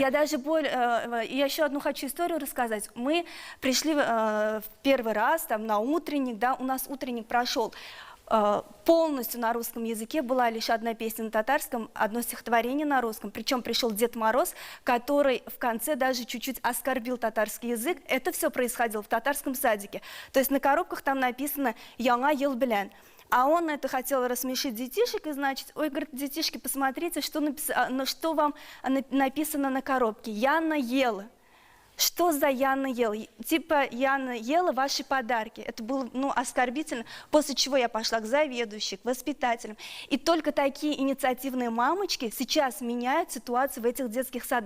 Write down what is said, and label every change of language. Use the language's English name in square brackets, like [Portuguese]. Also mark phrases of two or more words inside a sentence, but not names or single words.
[Russian] Я даже я еще одну хочу историю рассказать. Мы пришли в первый раз там, на утренник, да, у нас утренник прошел полностью на русском языке, была лишь одна песня на татарском, одно стихотворение на русском, причем пришел Дед Мороз, который в конце даже чуть-чуть оскорбил татарский язык. Это все происходило в татарском садике. То есть на коробках там написано [Tatar] «Яңа ел белян». [Russian] А он это хотел рассмешить детишек, и значит, ой, говорит, детишки, посмотрите, что вам написано на коробке. «Яна ела». Что за Яна ела? Типа Яна ела ваши подарки. Это было оскорбительно. После чего я пошла к заведующей, к воспитателям. И только такие инициативные мамочки сейчас меняют ситуацию в этих детских садах.